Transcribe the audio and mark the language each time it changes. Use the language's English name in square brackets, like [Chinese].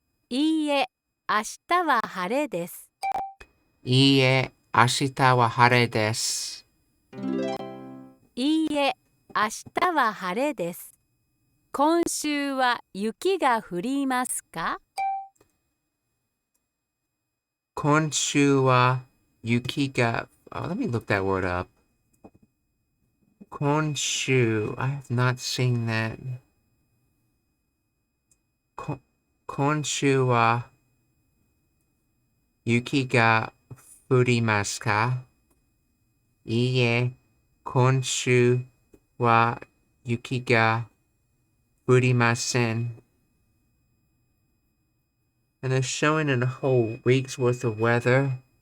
[Japanese] いいえ、明日は晴れです。いいえ、明日は晴れです。いいえ、明日は晴れです。今週は雪が降りますか？今週は雪が、 [English] let me look that word up. 今週, I have not seen that. [Japanese] 今週は雪が降りますか？いいえ、今週は雪が降りません。 [English] And they're showing a whole week's worth of weather.